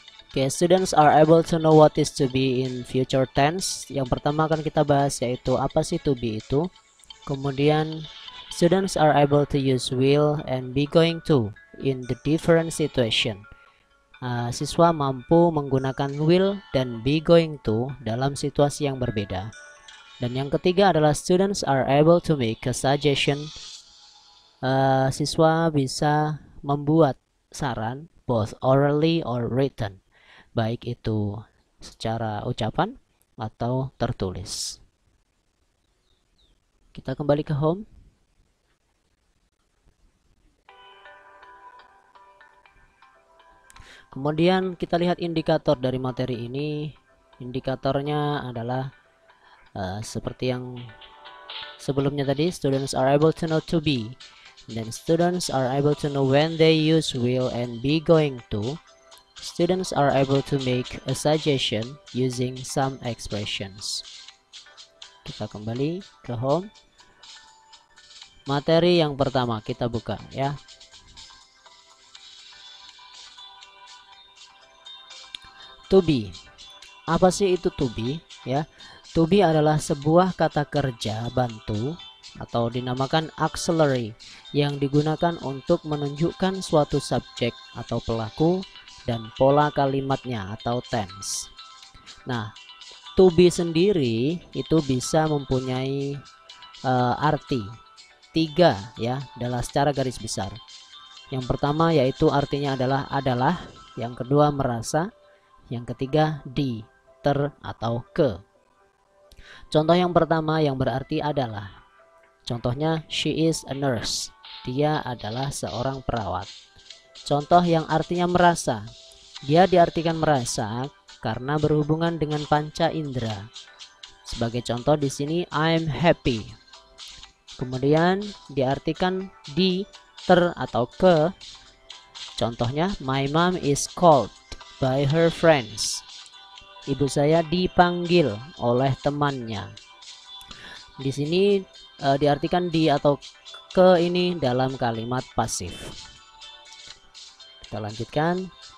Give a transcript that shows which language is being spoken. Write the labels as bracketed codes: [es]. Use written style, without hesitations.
[en] Okay, students are able to know what is to be in future tense. [id] Yang pertama akan kita bahas yaitu apa sih to be itu. Kemudian [en] students are able to use will and be going to in the different situation. [id] Siswa mampu menggunakan will dan be going to dalam situasi yang berbeda. Dan yang ketiga adalah [en] students are able to make a suggestion. [id] Siswa bisa membuat saran [en] both orally or written, [id] baik itu secara ucapan atau tertulis. Kita kembali ke home. Kemudian kita lihat indikator dari materi ini. Indikatornya adalah seperti yang sebelumnya tadi, [en] students are able to know to be, then students are able to know when they use will and be going to. Students are able to make a suggestion using some expressions. [id] Kita kembali ke home. Materi yang pertama kita buka ya. To be. Apa sih itu to be? Ya, to be adalah sebuah kata kerja bantu atau dinamakan auxiliary yang digunakan untuk menunjukkan suatu subjek atau pelaku dan pola kalimatnya atau tense. Nah, to be sendiri itu bisa mempunyai arti 3 ya, adalah secara garis besar. Yang pertama yaitu artinya adalah, yang kedua merasa, yang ketiga di, ter atau ke. Contoh yang pertama yang berarti adalah. Contohnya [en] she is a nurse. [id] Dia adalah seorang perawat. Contoh yang artinya merasa. Dia diartikan merasa karena berhubungan dengan panca indera. Sebagai contoh di sini [en] I'm happy. [id] Kemudian diartikan di, ter atau ke. Contohnya [en] my mom is called by her friends. [id] Ibu saya dipanggil oleh temannya. Di sini diartikan di atau ke ini dalam kalimat pasif. Kita lanjutkan.